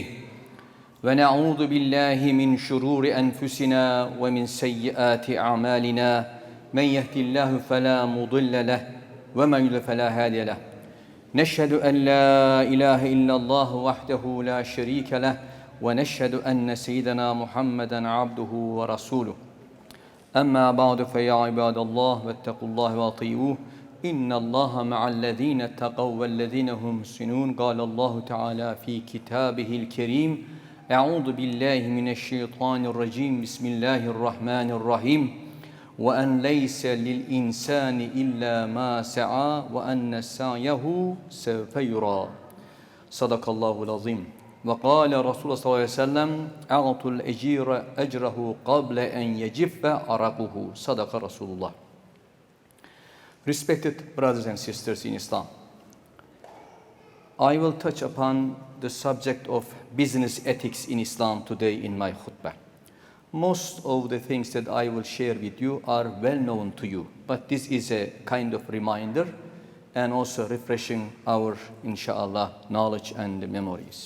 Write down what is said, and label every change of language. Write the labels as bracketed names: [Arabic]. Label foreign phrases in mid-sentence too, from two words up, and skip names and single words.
[Arabic] ونعوذ بالله من شرور أنفسنا ومن سيئات أعمالنا. من يهد الله فلا مضل له ومن يضلل فلا هادي له. ونشهد أن لا إله إلا الله وحده لا شريك له ونشهد أن سيدنا محمدا عبده ورسوله. أما بعد فيا عباد الله واتقوا الله وأطيعوه إن الله مع الذين اتقوا والذين هم محسنون قال الله تعالى في كتابه الكريم أعوذ بالله من الشيطان الرجيم بسم الله الرحمن الرحيم وأن ليس للإنسان إلا ما سعى وأن سعيه سوف يرى صدق الله العظيم وقال رسول الله صلى الله عليه وسلم أعطوا الأجير أجره قبل أن يجف عرقه صدق رسول الله. [English] Respected brothers and sisters in Islam, I will touch upon the subject of business ethics in Islam today in my khutbah. Most of the things that I will share with you are well known to you, but this is a kind of reminder and also refreshing our, inshallah, knowledge and memories.